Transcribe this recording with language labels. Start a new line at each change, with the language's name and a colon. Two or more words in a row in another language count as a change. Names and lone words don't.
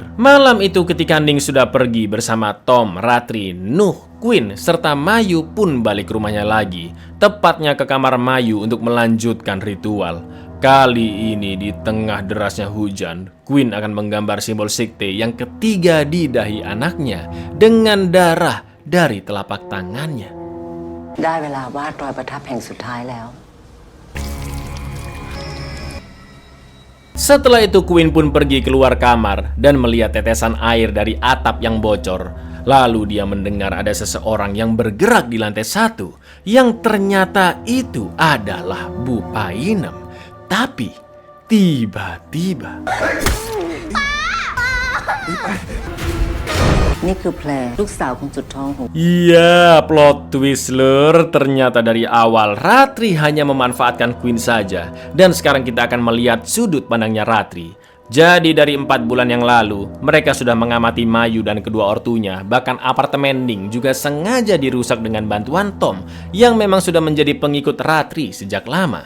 Indonesian: Malam itu ketika Ning sudah pergi bersama Tom, Ratri, Nuh, Queen serta Mayu pun balik ke rumahnya lagi, tepatnya ke kamar Mayu untuk melanjutkan ritual. Kali ini di tengah derasnya hujan, Queen akan menggambar simbol sekte yang ketiga di dahi anaknya dengan darah dari telapak tangannya.
Thai: ได้เวลาวาดรอยประทับแห่งสุดท้ายแล้ว
Indonesian: Setelah itu Queen pun pergi keluar kamar dan melihat tetesan air dari atap yang bocor. Lalu dia mendengar ada seseorang yang bergerak di lantai 1 yang ternyata itu adalah Bu Painem. Tapi tiba-tiba
Thai: นี่คือแพรลูกสาวคนสุดท้องของ
Indonesian: iya,
English: plot twist
Indonesian: Lur. Ternyata dari awal Ratri hanya memanfaatkan Queen saja. Dan sekarang kita akan melihat sudut pandangnya Ratri. Jadi dari 4 bulan yang lalu, mereka sudah mengamati Mayu dan kedua ortunya. Bahkan apartemen Ning juga sengaja dirusak dengan bantuan Tom yang memang sudah menjadi pengikut Ratri sejak lama.